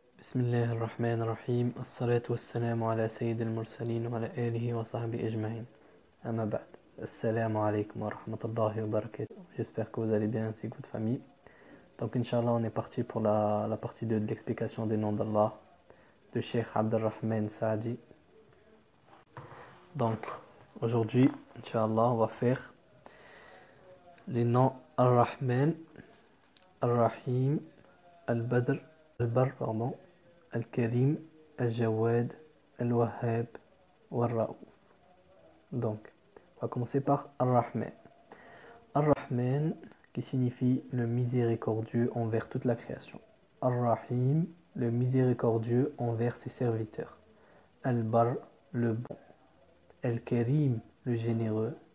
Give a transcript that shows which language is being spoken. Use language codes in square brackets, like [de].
[ar] بسم الله الرحمن الرحيم، الصلاة والسلام على سيد المرسلين وعلى آله وصحبه أجمعين. أما بعد، السلام عليكم ورحمة الله وبركاته. [fr] J'espère que vous allez bien ainsi que votre famille. Donc, Inch'Allah, on est parti pour la partie 2 de l'explication des noms d'Allah de Cheikh Abdelrahman Saadi. Donc, aujourd'hui, Inch'Allah, on va faire les noms Ar-Rahman, Ar-Rahim, Al-Badr. [ar] البر [fr] pardon, [ar] الكريم الجواد الوهاب والرؤوف. [fr] Donc on va commencer par الرحمن. الرحمن qui signifie le miséricordieux envers toute la création. الرحيم le miséricordieux envers ses serviteurs. البر le bon. الكريم le généreux.